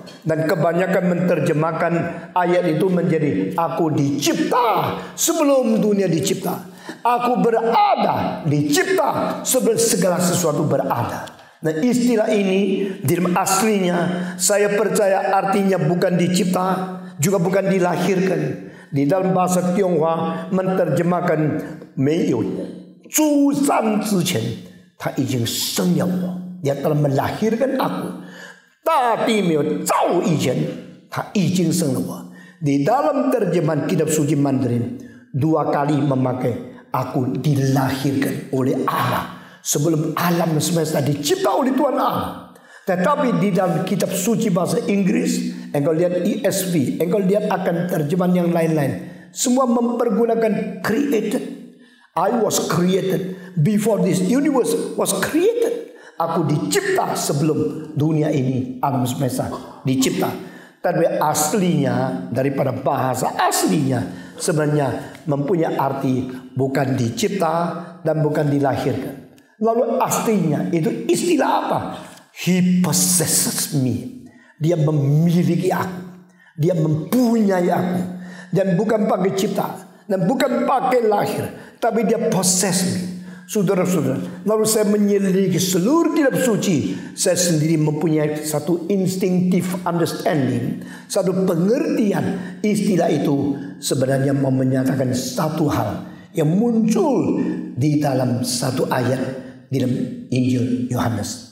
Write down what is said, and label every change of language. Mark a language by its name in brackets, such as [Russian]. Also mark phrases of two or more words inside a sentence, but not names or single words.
[Indonesian] Dan kebanyakan menerjemahkan ayat itu menjadi aku dicipta sebelum dunia dicipta. Aku berada dicipta sebelum segala sesuatu berada. Nah, istilah ini di dalam aslinya saya percaya artinya bukan dicipta, juga bukan dilahirkan. Di dalam bahasa Tionghoa menerjemahkan [Chinese] 没有出生之前他已经生了我, [Indonesian] Dia telah melahirkan aku. [Chinese] Tapi 没有造以前他已经生了我. [Indonesian] Di dalam terjemahan kitab suci Mandarin 2 kali memakai aku dilahirkan oleh Allah sebelum alam semesta dicipta oleh Tuhan Allah. Tetapi di dalam kitab suci bahasa Inggris, engkau lihat ESV, engkau lihat akan terjemahan yang lain-lain, semua mempergunakan created. [English] I was created before this universe was created. [Indonesian] Aku dicipta sebelum dunia ini, alam semesta dicipta. Tapi aslinya, daripada bahasa aslinya, sebenarnya mempunyai arti bukan dicipta dan bukan dilahirkan. Lalu aslinya itu istilah apa? [English] He possesses me. [Indonesian] Dia memiliki aku. Dia mempunyai aku. Dan bukan pakai cipta. Dan bukan pakai lahir. Tapi dia [English] possess me. [Indonesian] Saudara-saudara, lalu saya menyelidiki seluruh kitab suci. Saya sendiri mempunyai satu [English] instinctive understanding, [Indonesian] satu pengertian. Istilah itu sebenarnya mau menyatakan satu hal yang muncul di dalam satu ayat di dalam Injil Yohanes.